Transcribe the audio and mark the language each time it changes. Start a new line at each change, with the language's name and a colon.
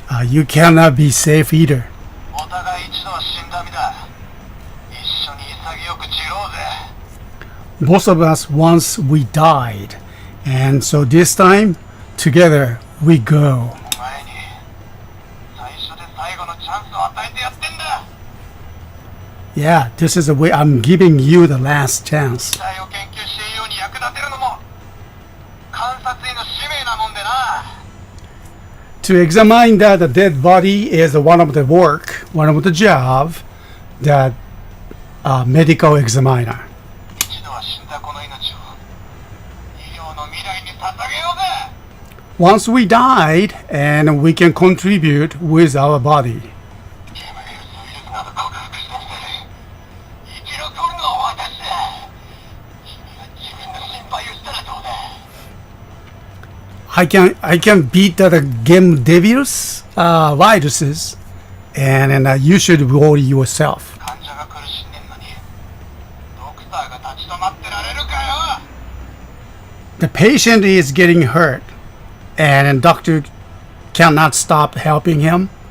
English: You cannot be safe either.
Japanese: お互い一度は死んだ身だ。一緒に潔く散ろうぜ。
English: Both of us once we died, and so this time together we go.
Japanese: お前に最初で最後のチャンスを与えてやってんだ。
English: Yeah, this is the way I'm giving you the last chance.
Japanese: 死体を研究しているように役立てるのも観察員の使命なもんでな。
English: To examine that the dead body is one of the job that medical examiner.
Japanese: 一度は死んだこの命を医療の未来に捧げようぜ。
English: Once we died, and we can contribute with our body.
Japanese: ゲームウイルスウイルスなど克服してみせる。生き残るのは私だ。君が自分の心配をしたらどうだ。
English: I can beat the game debuts viruses, and you should worry yourself.
Japanese: 患者が苦しんでんのにドクターが立ち止まってられるかよ。
English: The patient is getting hurt, and doctor cannot stop helping him.